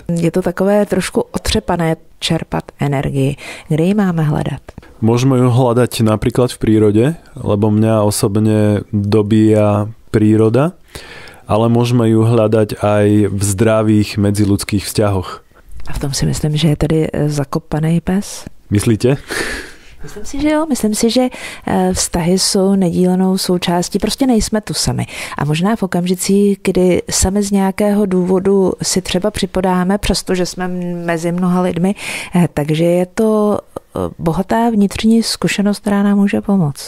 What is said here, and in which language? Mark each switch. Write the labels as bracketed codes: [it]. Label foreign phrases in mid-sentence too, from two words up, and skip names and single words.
[cs] Je to takové trošku otřepané čerpat energii. [sk] Kde ji máme hľadať? Môžeme ju hľadať napríklad v prírode, lebo mňa osobne dobíja príroda, ale môžeme ju hľadať aj v zdravých medziľudských vzťahoch. [cs] A v tom si myslím, že je tedy zakopaný pes? Myslíte? Myslím si, že jo. Myslím si, že vztahy jsou nedílenou součástí. Prostě nejsme tu sami. A možná v okamžicích, kdy sami z nějakého důvodu si třeba připodáme, přestože jsme mezi mnoha lidmi, takže je to bohatá vnitřní zkušenost, která nám může pomoct.